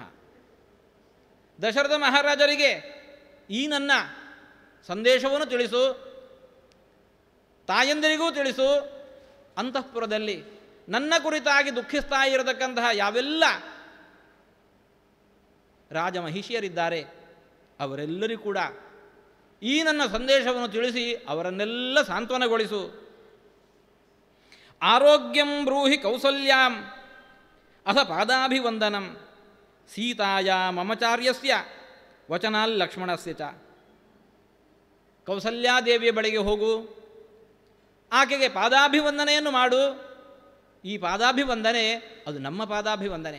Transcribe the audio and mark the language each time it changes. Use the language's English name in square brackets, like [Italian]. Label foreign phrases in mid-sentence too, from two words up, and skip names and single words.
[Kannada] ದಶರಥ ಮಹಾರಾಜರಿಗೆ ಈ ನನ್ನ ಸಂದೇಶವನ್ನು ತಿಳಿಸು, ತಾಯಂದಿರಿಗೂ ತಿಳಿಸು. ಅಂತಃಪುರದಲ್ಲಿ ನನ್ನ ಕುರಿತಾಗಿ ದುಃಖಿಸ್ತಾ ಇರತಕ್ಕಂತಹ ಯಾವೆಲ್ಲ ರಾಜಮಹಿಷಿಯರಿದ್ದಾರೆ ಅವರೆಲ್ಲರಿಗೂ ಕೂಡ ಈ ನನ್ನ ಸಂದೇಶವನ್ನು ತಿಳಿಸಿ ಅವರನ್ನೆಲ್ಲ ಸಾಂತ್ವನಗೊಳಿಸು. [Sanskrit] ಆರೋಗ್ಯಂ ಬ್ರೂಹಿ ಕೌಸಲ್ಯಾಂ ಅಥ ಪಾದಾಭಿವಂದನಂ ಸೀತಾಯ ಮಮಚಾರ್ಯಸ್ಯ ವಚನಾಲ್ ಲಕ್ಷ್ಮಣಸ್ಯ ಚ. [Kannada] ಕೌಸಲ್ಯಾದೇವಿಯ ಬಳಿಗೆ ಹೋಗು, ಆಕೆಗೆ ಪಾದಾಭಿವಂದನೆಯನ್ನು ಮಾಡು. ಈ ಪಾದಾಭಿವಂದನೆ ಅದು ನಮ್ಮ ಪಾದಾಭಿವಂದನೆ.